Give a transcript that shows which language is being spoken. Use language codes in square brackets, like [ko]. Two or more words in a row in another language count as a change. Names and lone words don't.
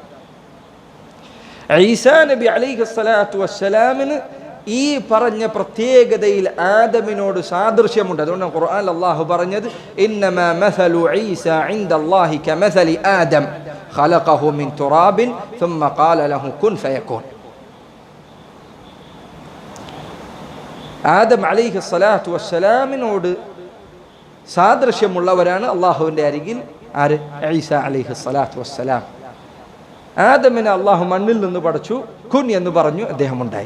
[ml] ഈസാ നബി [ar] عليه الصلاة والسلام [ml] ഈ പറഞ്ഞ പ്രത്യേകതയിൽ ആദമിനോട് സാദൃശ്യമുണ്ട്. അതുകൊണ്ട് ഖുർആനിൽ അല്ലാഹു പറഞ്ഞത് [ar] إنما مثل عيسى عند الله كمثل آدم خلقه من تراب ثم قال له كن فيكون. [ml] ആദം [ar] عليه الصلاة والسلام [ml] സാദൃശ്യമുള്ളവരാണ് അള്ളാഹുവിൻ്റെ അരികിൽ ആര്? [ar] عيسى عليه الصلاة والسلام. [ml] ആദമിനെ അള്ളാഹു മണ്ണിൽ നിന്ന് പടച്ചു, കുൻ എന്ന് പറഞ്ഞു, അദ്ദേഹം ഉണ്ടായി.